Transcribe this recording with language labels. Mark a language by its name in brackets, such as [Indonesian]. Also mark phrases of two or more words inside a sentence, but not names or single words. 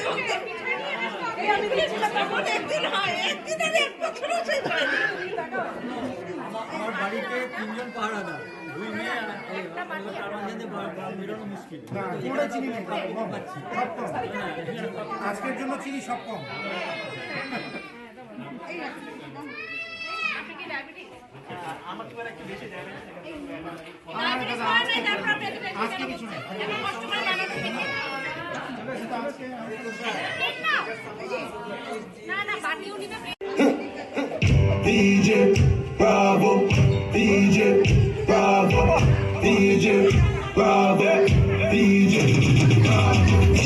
[Bangla] আমার বাড়িতে 3 জন পাহারাদার, 2 মেয়ে আর তার মাঝে বেরোনো মুশকিল। আজকের জন্য চিনি সব কম। আজকে কিছু নেই। DJ Bravo, DJ Bravo, DJ Bravo, DJ Bravo.